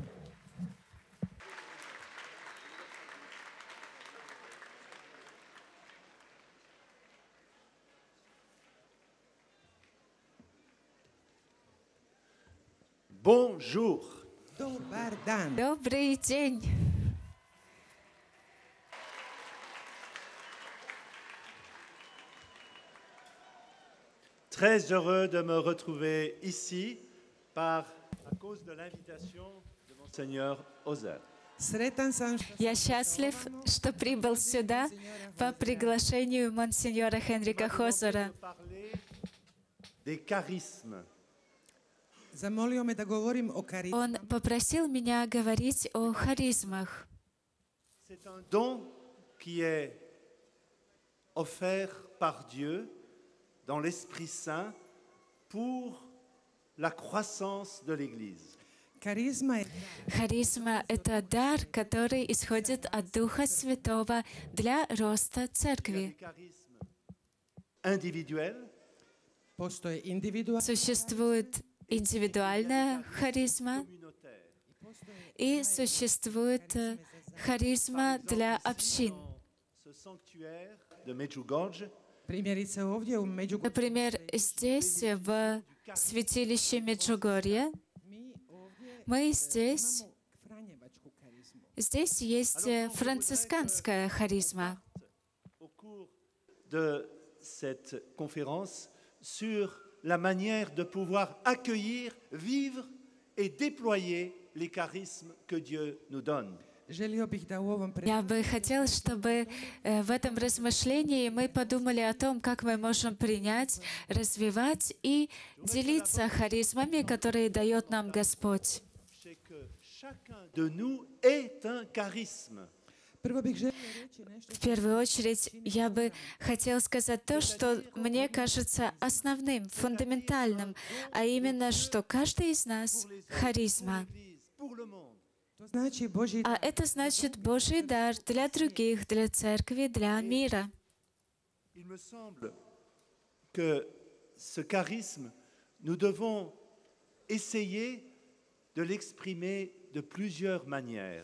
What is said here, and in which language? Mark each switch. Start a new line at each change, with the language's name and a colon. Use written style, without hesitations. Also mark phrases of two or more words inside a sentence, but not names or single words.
French: Bonjour.
Croatian: Dobar dan.
Russian: Добрый день!
French: Très heureux de me retrouver ici à cause de l'invitation de Monseigneur Ozer.
Croatian: Sretan sam što
Russian: Я счастлив, что прибыл сюда по приглашению монсеньора Хенрика Хозера.
French: Parler des charismes.
Croatian: zamolio me da govorim o karizmi.
Russian: Он попросил меня говорить о харизмах.
French: C'est un don qui est offert par Dieu dans l'Esprit Saint pour la croissance de l'Église.
Croatian: Karizma je
Russian: Харизма — это дар, который исходит от Духа Святого для роста
French: Il y a des
Russian: церкви.
French: charismes individuels,
Croatian: postoje individualna
Russian: Существует индивидуальная харизма
French: communautaires.
Russian: и существует харизма для общин.
French: Ce sanctuaire de Medjugorje,
Croatian: primjerice ovdje u Međugorju.
Russian: Например, здесь, в святилище Меджугорье,
Croatian: Mi ovdje
Russian: мы здесь,
Croatian: imamo franjevačku karizmu.
Russian: здесь есть францисканская харизма.
French: au cours de cette conférence, sur la manière de pouvoir accueillir, vivre et déployer les charismes que Dieu nous donne.
Croatian: Želio bih da u ovom
Russian: Я бы хотела, чтобы в этом размышлении мы подумали о том, как мы можем принять, развивать и делиться харизмами, которые дает нам Господь.
French: C'est que chacun de nous est un charisme.
Croatian: Prvo bih želio reći nešto
Russian: В первую очередь, я бы хотела сказать то, что мне кажется основным, фундаментальным, а именно, что каждый из нас — харизма.
French: L'Église, pour le monde.
Croatian: to znači Božji
Russian: А это значит Божий дар для других, для церкви, для мира.
French: Il me semble que ce charisme, nous devons essayer de l'exprimer de plusieurs manières.